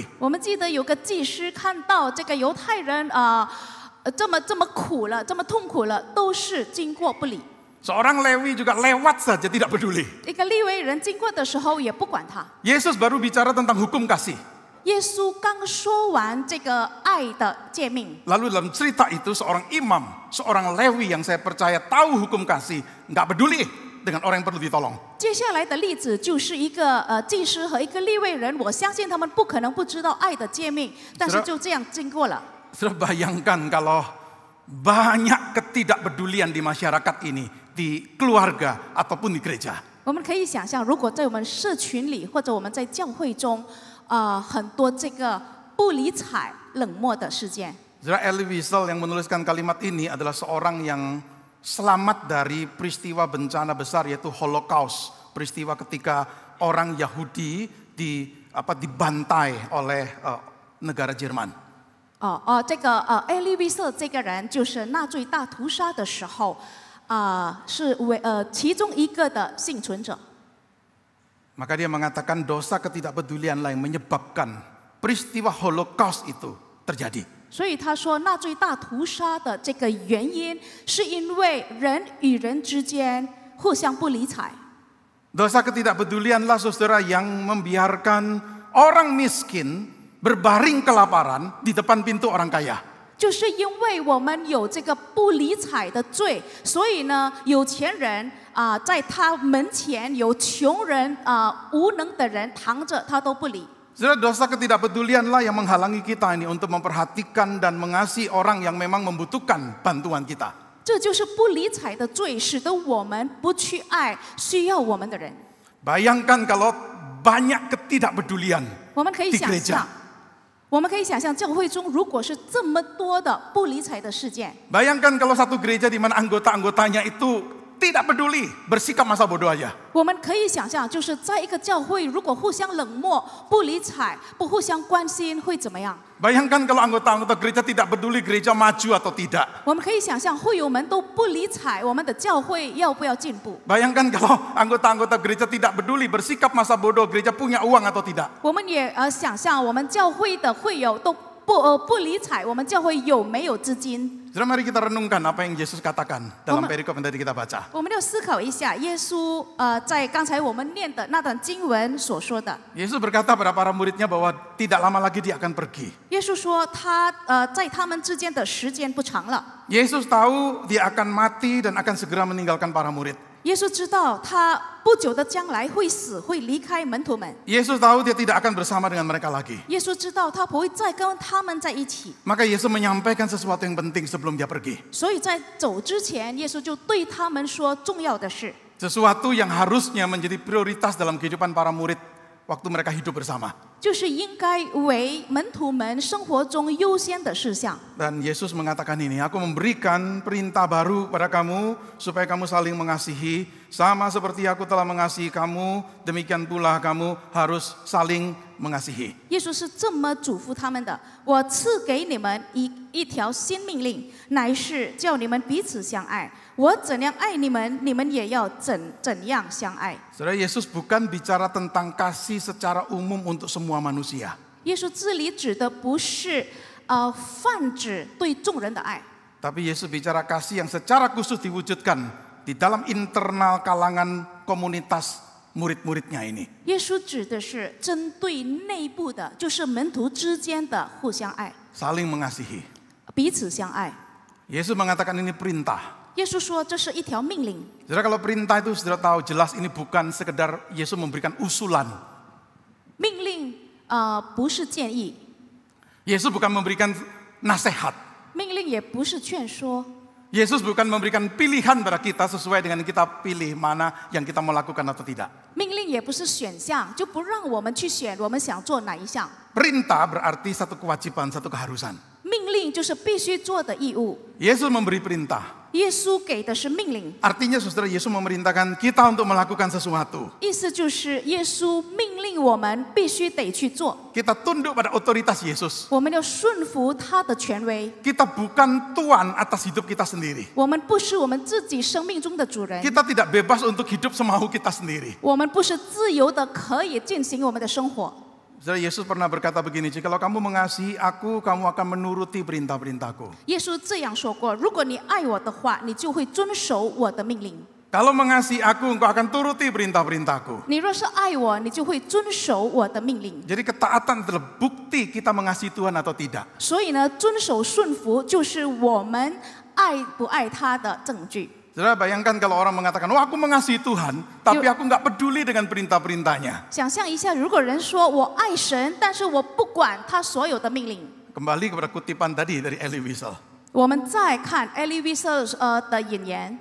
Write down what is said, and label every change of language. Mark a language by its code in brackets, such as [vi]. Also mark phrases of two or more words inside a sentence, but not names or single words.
[zh] 我们记得有个祭司看到这个犹太人这么苦了，这么痛苦了，都是经过不理。 [id] Seorang Lewi juga lewat saja tidak peduli. [zh] 一个利未人经过的时候也不管他。 [id] Yesus baru bicara tentang hukum kasih. [zh] 耶稣刚说完这个爱的诫命， [id] Lalu dalam cerita itu seorang imam, seorang Lewi yang saya percaya tahu hukum kasih, nggak peduli dengan orang yang perlu ditolong. [zh] 接下来的例子就是一个祭司和一个利未人，我相信他们不可能不知道爱的诫命，但是就这样经过了。 [id] Saudara bayangkan kalau banyak ketidakpedulian di masyarakat ini, di keluarga ataupun di gereja. [zh] 我们可以想象，如果在我们社群里或者我们在教会中，很多这个不理睬、冷漠的事件。 [id] Saudara, Elie Wiesel yang menuliskan kalimat ini adalah seorang yang selamat dari peristiwa bencana besar yaitu Holocaust, peristiwa ketika orang Yahudi dibantai oleh negara Jerman. [zh] 这个艾利维瑟这个人就是纳粹大屠杀的时候，是其中一个的幸存者。 [id] Maka dia mengatakan dosa ketidakpedulian yang menyebabkan peristiwa Holocaust itu terjadi. [zh] 所以他说，纳粹大屠杀的这个原因，是因为人与人之间互相不理睬。 [id] Dosa ketidakpedulianlah saudara yang membiarkan orang miskin berbaring kelaparan di depan pintu orang kaya. [zh] 就是因为我们有这个不理睬的罪，所以呢，有钱人在他门前有穷人无能的人躺着，他都不理。 [id] Saudara, dosa ketidakpedulianlah yang menghalangi kita ini untuk memperhatikan dan mengasihi orang yang memang membutuhkan bantuan kita. [zh] 这就是不理睬的罪，使得我们不去爱需要我们的人。 [id] Bayangkan kalau banyak ketidakpedulian [zh] 我们可以 [id] di [zh] 想 [id] gereja. [zh] 象，我们可以想象教会中如果是这么多的不理睬的事件， [id] Bayangkan kalau satu gereja di mana anggota-anggotanya itu tidak peduli, bersikap masa bodoh aja. [zh] 我们可以想象，就是在一个教会，如果互相冷漠、不理睬、不互相关心，会怎么样？ [id] Bayangkan kalau anggota-anggota gereja tidak peduli gereja maju atau tidak. [zh] 我们可以想象，会友们都不理睬我们的教会要不要进步。 [id] Bayangkan kalau anggota-anggota gereja tidak peduli, bersikap masa bodoh, gereja punya uang atau tidak. [zh] 我们也想象，我们教会的会友都不理睬我们教会有没有资金。 [id] Saudara, mari kita renungkan apa yang Yesus katakan dalam perikop yang tadi kita baca. [zh] 我们要思考一下，耶稣在刚才我们念的那段经文所说的。 [id] Yesus berkata pada para muridnya bahwa tidak lama lagi dia akan pergi. [zh] 耶稣说他在他们之间的时间不长了。 [id] Yesus tahu dia akan mati dan akan segera meninggalkan para murid. [zh] 耶稣知道他不久的将来会死，会离开门徒们。 [id] Yesus tahu dia tidak akan bersama dengan mereka lagi. [zh] 耶稣知道他不会再跟他们在一起， [id] Maka Yesus menyampaikan sesuatu yang penting sebelum dia pergi. [zh] 所以在走之前，耶稣就对他们说重要的事， [id] Sesuatu yang harusnya menjadi prioritas dalam kehidupan para murid waktu mereka hidup bersama. [zh] 就是应该为门徒们生活中优先的事项。 [id] Dan Yesus mengatakan ini, aku memberikan perintah baru pada kamu supaya kamu saling mengasihi. Sama seperti aku telah mengasihi kamu, demikian pula kamu harus saling mengasihi. [zh] 耶稣是这么嘱咐他们的：我赐给你们一条新命令，乃是叫你们彼此相爱。我怎样爱你们，你们也要怎样相爱。 [id] Saudara, Yesus bukan bicara tentang kasih secara umum untuk semua manusia. [zh] 耶稣这里指的不是泛指对众人的爱， [id] Tapi Yesus bicara kasih yang secara khusus diwujudkan di dalam internal kalangan komunitas murid-muridnya ini. [zh] 耶稣指的是针对内部的，就是门徒之间的互相爱， [id] Saling mengasihi. [zh] 彼此相爱。 [id] Yesus mengatakan ini perintah. [zh] 耶稣说这是一条命令。 [id] Saudara, kalau perintah itu saudara tahu jelas ini bukan sekedar Yesus memberikan usulan. [zh] 命令不是建议， [id] Yesus bukan memberikan nasihat. [zh] 命令也不是劝说。 [id] Yesus bukan memberikan pilihan pada kita sesuai dengan kita pilih mana yang kita mau lakukan atau tidak. [zh] 命令也不是选项，就不让我们去选我们想做哪一项。 [id] Perintah berarti satu kewajiban, satu keharusan. [zh] 命令就是必须做的义务。 [id] Yesus memberi perintah. [zh] 耶稣给的是命令， [id] Artinya saudara, Yesus memerintahkan kita untuk melakukan sesuatu. [zh] 意思就是耶稣命令我们必须得去做， [id] Kita tunduk pada otoritas Yesus. [zh] 我们要顺服他的权威。 [id] Kita bukan tuan atas hidup kita sendiri. [zh] 我们不是我们自己生命中的主人， [id] Kita tidak bebas untuk hidup semau kita sendiri. [zh] 我们不是自由的可以进行我们的生活。 [id] Saudara, Yesus pernah berkata begini, jikalau kamu mengasihi aku, kamu akan menuruti perintah-perintahku. [zh] 耶稣这样说过：如果你爱我的话，你就会遵守我的命令； [id] Kalau mengasihi aku, engkau akan turuti perintah-perintahku. [zh] 你若是爱我，你就会遵守我的命令。 [id] Jadi ketaatan adalah bukti kita mengasihi Tuhan atau tidak. [zh] 所以呢，遵守顺服就是我们爱不爱他的证据。 [id] Saudara, bayangkan kalau orang mengatakan, wah aku mengasihi Tuhan, tapi aku nggak peduli dengan perintah-perintahnya. [zh] 想象一下，如果人说我爱神，但是我不管他所有的命令。 [id] Kembali kepada kutipan tadi dari Elie Wiesel. [zh] 我们再看 Elie Wiesel 的引言，